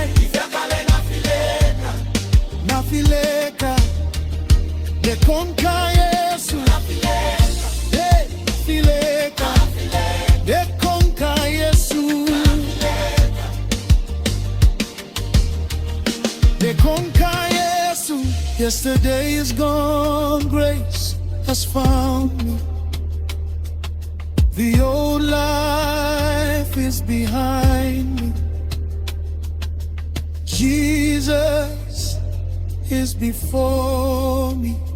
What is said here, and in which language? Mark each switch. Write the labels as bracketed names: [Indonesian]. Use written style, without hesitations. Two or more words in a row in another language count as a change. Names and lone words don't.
[Bemba] Ifyakale Nafileka, Nafileka Ndekonka Yesu. Nafileka, Ndekonka Yesu. Ndekonka Yesu. [English] Yesterday is gone, grace has found me. The old life is behind me. Jesus is before me.